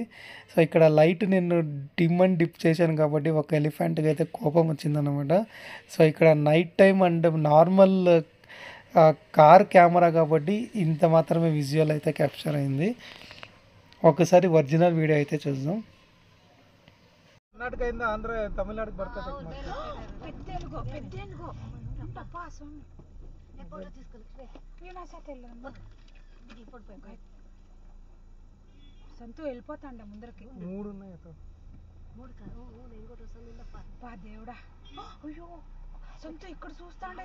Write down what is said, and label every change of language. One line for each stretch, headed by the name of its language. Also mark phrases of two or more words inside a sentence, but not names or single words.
Telugu: సో ఇక్కడ లైట్ నేను
English: dim and dip
Telugu: చేశాను కాబట్టి ఒక ఎలిఫెంట్కి అయితే కోపం వచ్చిందనమాట. సో ఇక్కడ
English: night time and normal car camera
Telugu: కాబట్టి ఇంత మాత్రమే విజువల్ అయితే క్యాప్చర్ అయింది. ఒకసారి
English: original video
Telugu: అయితే చూద్దాం. కర్ణాటక
Kannada: ಇಂದ ಆಂಧ್ರ ತಮಿಳುನಾಡು ಬರ್ತದೆ
Telugu: సంతు వెళ్ళిపోతాండ ముందరకి. 3 ఉన్నాయి దేవుడా. అయ్యో సంతు ఇక్కడ చూస్తాండే.